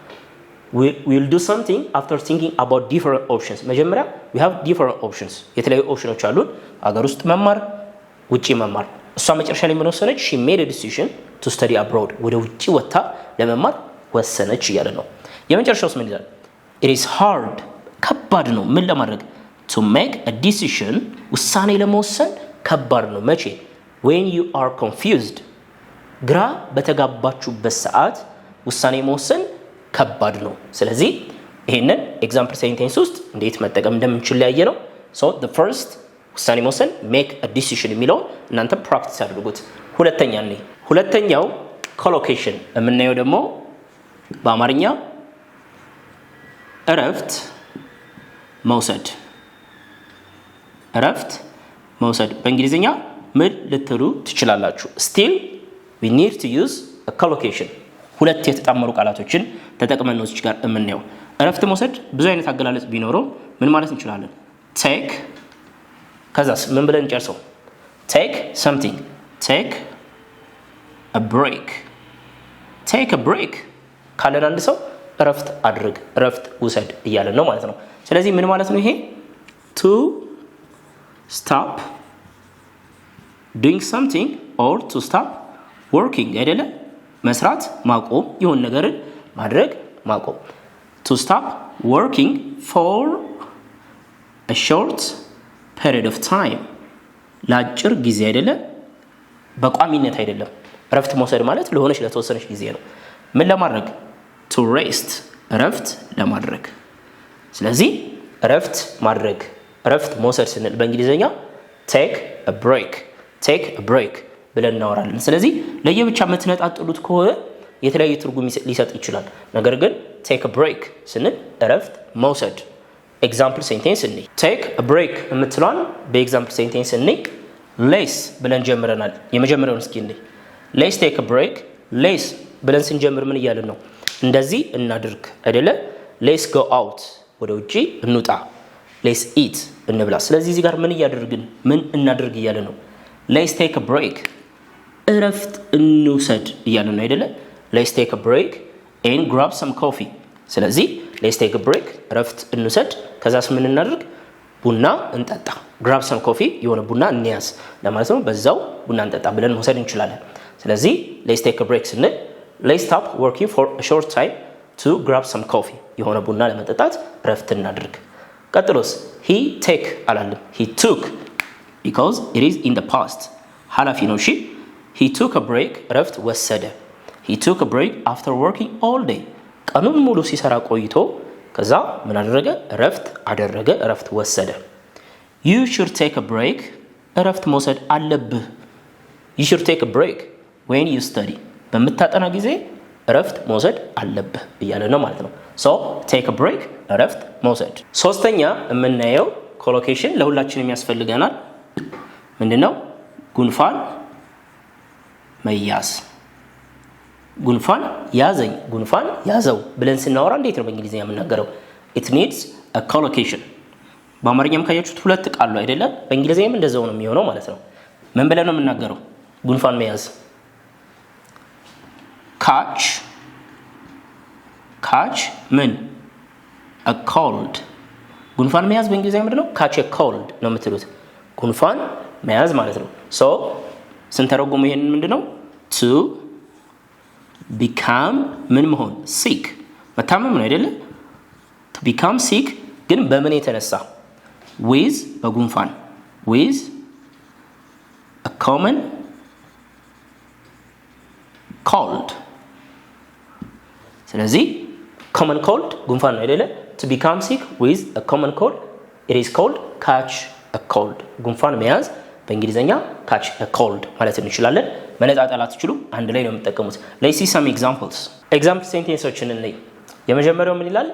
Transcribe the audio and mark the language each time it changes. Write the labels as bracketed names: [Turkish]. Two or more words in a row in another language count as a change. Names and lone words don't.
[English] we'll do something after thinking about different options። [Amharic] መጀመሪያ [English] we have different options [Amharic] የተለያዩ ኦፕሽኖች አሉን፣ ሀገር ውስጥ መማር ውጪ መማር። እሷ መጨረሻ ላይ ምን ወሰነች? [English] she made a decision to study abroad [Amharic] ወደ ውጪ ወጣ ለመማር ወሰነች እያለ ነው። የመጨረሻውስ ምን ይላል? [English] it is hard [Amharic] ከባድ ነው ምን ለማድረግ? [English] to make a decision [Amharic] ውሳኔ ለመወሰን ከባድ ነው። መቼ? [English] when you are confused [Amharic] ግራ በተጋባችሁበት ሰዓት ውሳኔ መወሰን ከባድ ነው። ስለዚህ ይሄንን [English] example sentence [Amharic] ውስጥ እንዴት መጠቀም እንደምንችል ያየ ነው። [English] so the first [Amharic] ውሳኔ መወሰን [English] make a decision [Amharic] የሚለው እናንተ ፕራክቲስ አድርጉት። ሁለተኛው ኮሎኬሽን የምናየው ደግሞ በአማርኛ እረፍት መውሰድ እረፍት መውሰድ በእንግሊዝኛ ምን ልትሉ ትችላላችሁ? [English] still we need to use a collocation [Amharic] ሁለት የተጣመሩ ቃላቶችን ተጠቅመን ነው እዚህ ጋር የምናየው። እረፍት መውሰድ ብዙ አይነት አገላለጽ ቢኖረው ምን ማለት እንችላለን? take ከዛስ ምን ብለን እንጨርሰው? [English] take something take a break take a break [Amharic] ካለን አንድ ሰው እረፍት አድርግ እረፍት ውሰድ እያለን ነው ማለት ነው። ስለዚህ ምን ማለት ነው ይሄ? [English] to stop doing something or to stop working አይደለ? [Amharic] መስራት ማቆም ይሁን ነገርን ማድረግ ማቆም [English] to stop working for a short period of time [Amharic] ለአጭር ጊዜ አይደለ? በቋሚነት አይደለም። እረፍት መውሰድ ማለት ለሆነች ለተወሰነች ጊዜ ነው። ምን ለማድረግ? [English] to rest [Amharic] እረፍት ለማድረግ። ስለዚህ እረፍት ማድረግ እረፍት መውሰድ ስንል በእንግሊዝኛ [English] take a break [Amharic] ብለን እናወራለን። ስለዚህ ለየብቻ የምትነጣጥሉት ከሆነ የተለያየ ትርጉም ሊሰጥ ይችላል። ነገር ግን [English] take a break [Amharic] ስንል እረፍት መውሰድ። [English] example sentence [Amharic] እንይ። [English] take a break [Amharic] የምትለዋን በኤግዛምፕል ሴንቴንስ እንይ። ሌስ ብለን ጀምረናል። የመጀመሪያውን እስኪ እንይ። [English] let's take a break [Amharic] ሌስ ብለን ስንጀምር ምን እያልን ነው? እንደዚህ እናድርግ አይደለ? [English] let's go out [Amharic] ወደ ውጪ እንውጣ። [English] let's eat [Amharic] እንብላ። ስለዚህ እዚህ ጋር ምን እያደረግን ምን እናድርግ እያልን ነው? [English] let's take a break [Amharic] እረፍት እንውሰድ እያልን ነው አይደለ? [English] let's take a break and grab some coffee። ስለዚህ let's take a break [Amharic] እረፍት እንውሰድ፣ ከዛስ ምን እናድርግ? ቡና እንጠጣ። [English] grab some coffee [Amharic] የሆነ ቡና እንያዝ ለማለት ነው። በዛው ቡና እንጠጣ ብለን መውሰድ እንችላለን። ስለዚህ [English] let's take a break [Amharic] ስንል [English] let's stop working for a short time to grab some coffee [Amharic] የሆነ ቡና ለመጠጣት እረፍት እናድርግ። ቀጥሎስ [English] he take [Amharic] አላለም [English] he took because it is in the past [Amharic] ኃላፊ ነው። እሺ [English] he took a break [Amharic] እረፍት ወሰደ። [English] he took a break after working all day [Amharic] ቀኑን ሙሉ ሲሰራ ቆይቶ ከዛ ምን አደረገ? እረፍት አደረገ፣ እረፍት ወሰደ። [English] you should take a break [Amharic] እረፍት መውሰድ አለብህ። [English] you should take a break when you study [Amharic] በምታጠና ጊዜ እረፍት መውሰድ አለብህ እያለ ነው ማለት ነው። [English] so take a break [Amharic] እረፍት መውሰድ። ሶስተኛ የምናየው ኮሎኬሽን ለሁላችንም ያስፈልገናል። ምንድነው? ጉንፋን መያዝ። ጉንፋን ያዘኝ፣ ጉንፋን ያዘው ብለን ስናወራ እንዴት ነው በእንግሊዝኛ የምናገረው? [English] it needs a collocation። [Amharic] በአማርኛም ካያችሁት ሁለት ቃሉ አይደለም? በእንግሊዝኛም እንደዛው ነው የሚሆነው ማለት ነው። ምን ብለን ነው የምናገረው? ጉንፋን መያዝ catch ምን [English] a cold [Amharic] ጉንፋን መያዝ በእንግሊዝኛ ምንድነው? [English] catch a cold [Amharic] ነው የምትሉት። ጉንፋን መያዝ ማለት ነው። so ስንተረጉሙ ይሄንን ምንድነው? [English] to become [Amharic] ምን መሆን? sick መታመም ነው አይደለ? [English] to become sick [Amharic] ግን በምን የተነሳ? [English] with በጉንፋን with a common cold ስለዚህ common cold [Amharic] ጉንፋን ነው አይደለ? [English] to become sick with a common cold it is called catch a cold [Amharic] ጉንፋን መያዝ በእንግሊዘኛ [English] catch a cold [Amharic] ማለት እንችላለን። መነጣጠል አትችሉ፣ አንድ ላይ ነው የምትጠቀሙት። [English] let's see some examples example sentences [Amharic] እንይ። የመጀመሪያው ምን ይላል?